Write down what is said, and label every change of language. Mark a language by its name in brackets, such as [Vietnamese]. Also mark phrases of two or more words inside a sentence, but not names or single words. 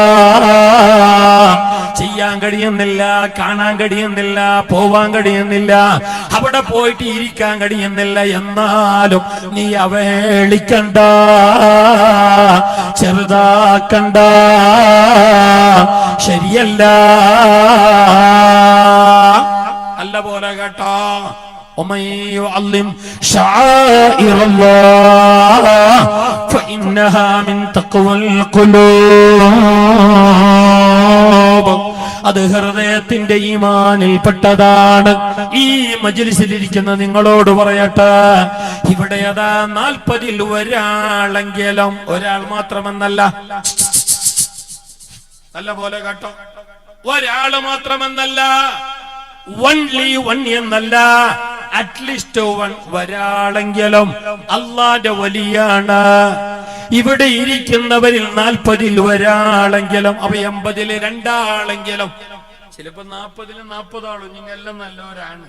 [Malayalam] ചെയ്യാൻ കഴിയുന്നില്ല, കാണാൻ കഴിയുന്നില്ല, പോവാൻ കഴിയുന്നില്ല, അവിടെ പോയിട്ട് ഇരിക്കാൻ കഴിയുന്നില്ല. എന്നാലും നീ അവഹേളിക്കണ്ട, ചെറുതാക്കണ്ട, ശരിയല്ല. അല്ല പോലെ കേട്ടോ. [Arabic] ومن يعظم شعائر الله فإنها من تقوى القلوب. [Malayalam] അത് ഹൃദയത്തിന്റെ ഈമാനിൽപ്പെട്ടതാണ്. ഈ മജ്ലിസിലിരിക്കുന്ന നിങ്ങളോട് പറയട്ടെ, ഇവിടെ അതാ 40-ൽ ഒരാളെങ്കിലും, ഒരാൾ മാത്രമെന്നല്ല, നല്ല പോലെ കേട്ടോ, ഒരാള് മാത്രമെന്നല്ല, [English] only one [Malayalam] എന്നല്ല, [English] at least [Malayalam] ഒരാളെങ്കിലും അല്ലാഹുവിന്റെ വലിയാണ്. ഇവിടെ ഇരിക്കുന്നവരിൽ 40-ൽ ഒരാളെങ്കിലും, അപ്പൊ 80-ൽ 2 ആളെങ്കിലും, ചിലപ്പോ 40-ൽ 40 ആളും നിങ്ങളെല്ലാം നല്ലവരാണ്.